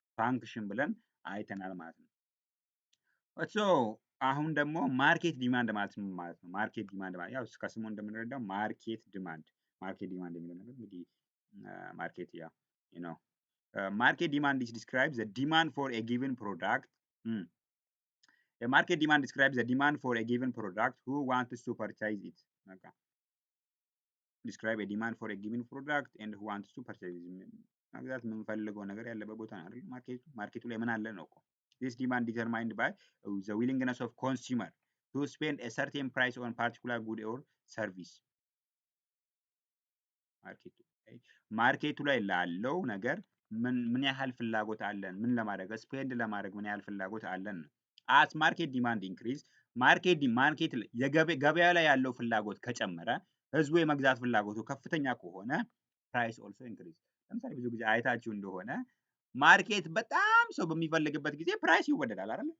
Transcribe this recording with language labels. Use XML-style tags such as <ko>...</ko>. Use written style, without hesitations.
<am>ፋንክሽን ብለን አይተናል ማለት ነው። አሁን ደግሞ ማርኬት ዲማንድ ማለት ምን ማለት ነው? ማርኬት ዲማንድ ማለት ያው ከስሙ እንደምንረዳው ማርኬት ዲማንድ የሚለው ነገር እንግዲህ ማርኬት</am> <en>market demand describes the demand for a given product. A market demand describes the demand for a given product who wants to purchase it. Okay. Describe a demand for a given product and who wants to purchase it.</en> <am>መግዛት የምንፈልገው ነገር ያለበት ቦታ ነው አይደል? ማርኬቱ ላይ ምን አለ ነው እኮ።</am> <en>This demand determined by the willingness of consumer to spend a certain price on particular good or service.</en> <am>ማርኬቱ ላይ ላለው ነገር ምን ያህል ፍላጎት አለን? ምን ለማድረግ ስፔንድ ለማድረግ ምን ያህል ፍላጎት አለን ነው።</am> <en>አስ ማርኬት ዲማንድ ኢንክሪዝ</en> <am>ማርኬት ገበያ ላይ ያለው ፍላጎት ከጨመረ ህዝቡ የመግዛት ፍላጎቱ ከፍተኛ ከሆነ</am> <en>ፕራይስ ኦልሶ ኢንክሪዝ።</en> <am>ለምሳሌ ብዙ ጊዜ አይታችሁ እንደሆነ ማርኬት በጣም ሰው በሚፈልግበት ጊዜ ፕራይስ ይወደዳል አይደል?</am>